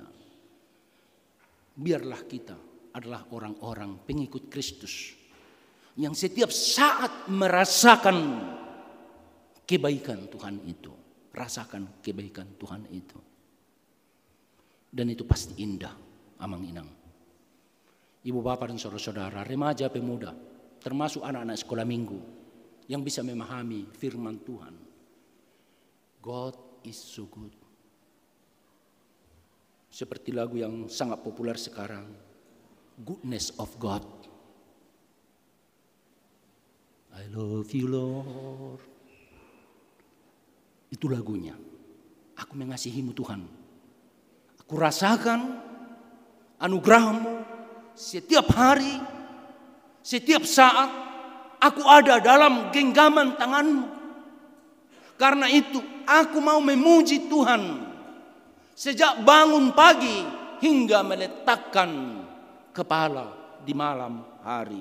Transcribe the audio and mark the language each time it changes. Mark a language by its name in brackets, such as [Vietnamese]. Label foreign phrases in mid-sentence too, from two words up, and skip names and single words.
[Indonesian] Biarlah kita adalah orang-orang pengikut Kristus. Yang setiap saat merasakan kebaikan Tuhan itu. Rasakan kebaikan Tuhan itu. Dan itu pasti indah, amang inang. ibu bapak dan saudara-saudara, remaja, pemuda, termasuk anak-anak sekolah minggu yang bisa memahami firman Tuhan. [English] God is so good. [Indonesian] Seperti lagu yang sangat populer sekarang, [English] Goodness of God. I love you Lord. [Indonesian] Itu lagunya. Aku mengasihimu Tuhan. Aku rasakan anugerah-Mu setiap hari, setiap saat. Aku ada dalam genggaman tangan-Mu. Karena itu aku mau memuji Tuhan sejak bangun pagi hingga meletakkan kepala di malam hari.